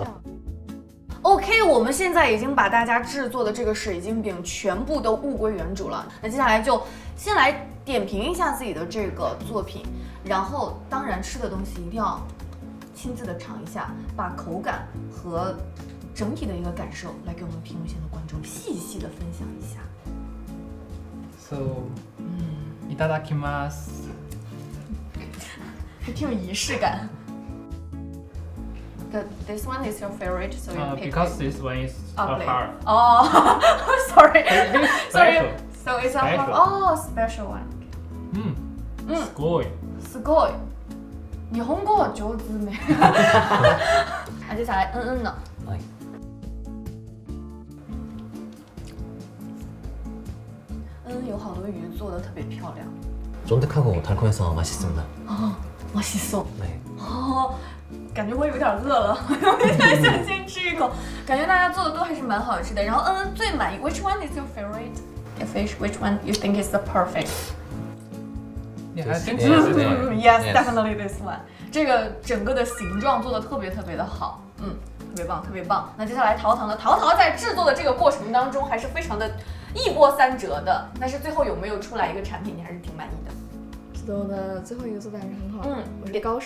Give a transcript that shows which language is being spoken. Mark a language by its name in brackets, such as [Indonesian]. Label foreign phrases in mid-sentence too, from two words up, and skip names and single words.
[Chinese] OK， 我们现在已经把大家制作的这个水晶饼全部都物归原主了。那接下来就先来点评一下自己的这个作品，然后当然吃的东西一定要亲自的尝一下，把口感和整体的一个感受来给我们屏幕前的观众细细的分享一下。 [English] So, [Japanese] いただきます。 [Chinese] 还挺有仪式感。 [English] This one is your favorite, so you pick because this one is a heart. Oh, sorry. Special. So it's a heart. Special. Oh, special one. [Japanese] すごい。すごい。日本語は上手ね。 [Chinese] 接下来呢？ [Japanese] はい。 [Chinese] 有好多鱼做的特别漂亮。 [Korean] 쫀득하고 달콤해서 맛있습니다. 맛있어. 네. [Chinese] 感觉我有点饿了，我有点想先吃一口。感觉大家做的都还是蛮好吃的。然后最满意 ， [English] Which one is your favorite fish? Which one you think is the perfect? Yeah, I think Yes, this is it. Yes, definitely this one. [Chinese] 这个整个的形状做的特别的好，特别棒，特别棒。那接下来陶糖呢？陶糖在制作的这个过程当中还是非常的一波三折的，但是最后有没有出来一个产品你还是挺满意的？做的最后一个做的还是很好。我是高手。